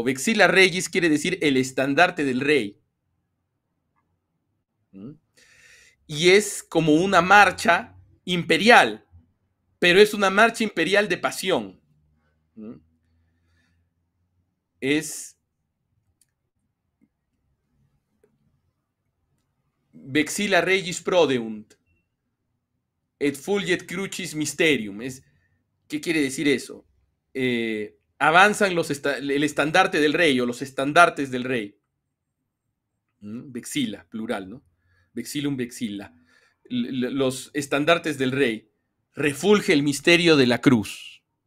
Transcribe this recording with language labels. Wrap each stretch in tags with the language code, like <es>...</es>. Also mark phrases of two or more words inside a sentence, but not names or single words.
<es>Vexila Regis quiere decir el estandarte del rey, y es como una marcha imperial, pero es una marcha imperial de pasión.</es> <la>Es Vexila Regis prodeunt, et fulget crucis mysterium.</la> <es>¿Qué quiere decir eso? Avanzan el estandarte del rey o los estandartes del rey. Vexila, plural, ¿no?</es> <la>Vexilum vexila.</la> <es>Los estandartes del rey. Refulge el misterio de la cruz.</es>